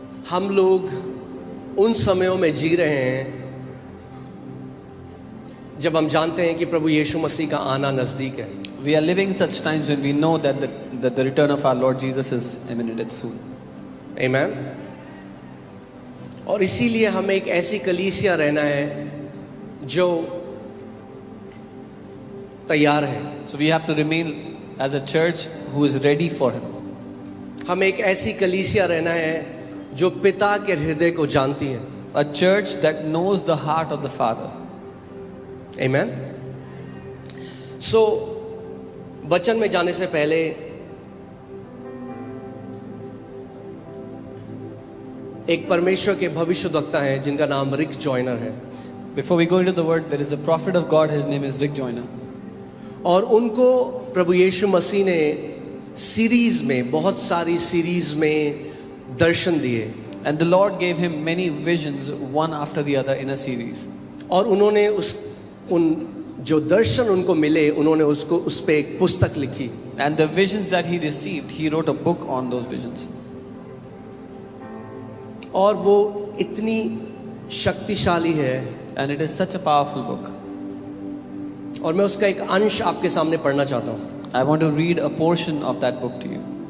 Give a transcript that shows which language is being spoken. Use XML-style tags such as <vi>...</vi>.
<hi>हम लोग उन समयों में जी रहे हैं जब हम जानते हैं कि प्रभु यीशु मसीह का आना नजदीक है.</hi> <en>We are living such times when we know that the return of our Lord Jesus is imminent and soon. Amen.</en> <hi>और इसीलिए हमें एक ऐसी कलीसिया रहना है जो तैयार है.</hi> <en>So we have to remain as a church who is ready for Him.</en> <hi>हमें एक ऐसी कलीसिया रहना है जो पिता के हृदय को जानती है.</hi> <en>A church that knows the heart of the Father. Amen.</en> <hi>So वचन में जाने से पहले एक परमेश्वर के भविष्यद्वक्ता हैं जिनका नाम रिक जॉयनर है.</hi> <en>Before we go into the word, there is a prophet of God. His name is Rick Joyner.</en> <hi>और उनको प्रभु यीशु मसीह ने सीरीज में, बहुत सारी सीरीज में दर्शन दिए.</hi> <en>And the Lord gave him many visions, one after the other in a series.</en> <hi>और उन्होंने उन जो दर्शन उनको मिले, उन्होंने उसको उस पे एक पुस्तक लिखी.</hi> <en>And the visions that he received, he wrote a book on those visions.</en> <hi>और वो इतनी शक्तिशाली है.</hi> <en>And it is such a powerful book.</en> <hi>और मैं उसका एक अंश आपके सामने पढ़ना चाहता हूँ.</hi> <en>I want to read a portion of that book to you.</en>